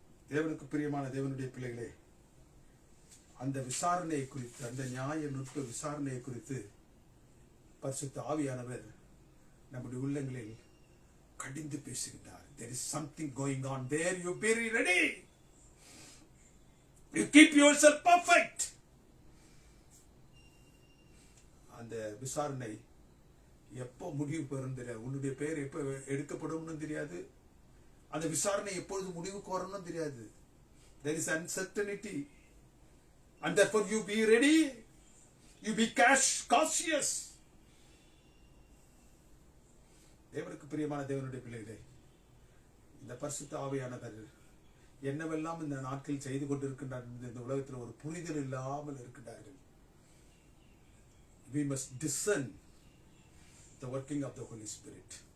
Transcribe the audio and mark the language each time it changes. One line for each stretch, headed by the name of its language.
Tamil: தேவனுக்கு பிரியமான தேவனுடைய பிள்ளைகளே, அந்த விசாரணையை குறித்து, அந்த நியாய நுட்ப விசாரணையை குறித்து பரிசுத்த ஆவியானவர் நம்முடைய உள்ளங்களில் கடிந்து பேசுகின்றார்.
English: There is something going on there. You be ready. You keep yourself perfect.
Tamil: அந்த விசாரணை எப்போ முடிவு பெறும் தெரியாது. உன்னுடைய பெயர் எப்போ எடுக்கப்படும் தெரியாது. அந்த விசாரணை எப்பொழுது முடிவுக்கு வரணும் தெரியாது.
English: There is uncertainty. And therefore you be ready. You be cautious.
Tamil: தேவனுக்கு பிரியமான தேவனுடைய பிள்ளைகளே, இந்த பரிசுத்த ஆவியானவர் என்னவெல்லாம் இந்த நாட்களில் செய்து கொண்டிருக்கின்றார் இந்த உலகத்தில் ஒரு புரிதல் இல்லாமல் இருக்கின்றார்கள்.
English: We must discern the working of the Holy Spirit.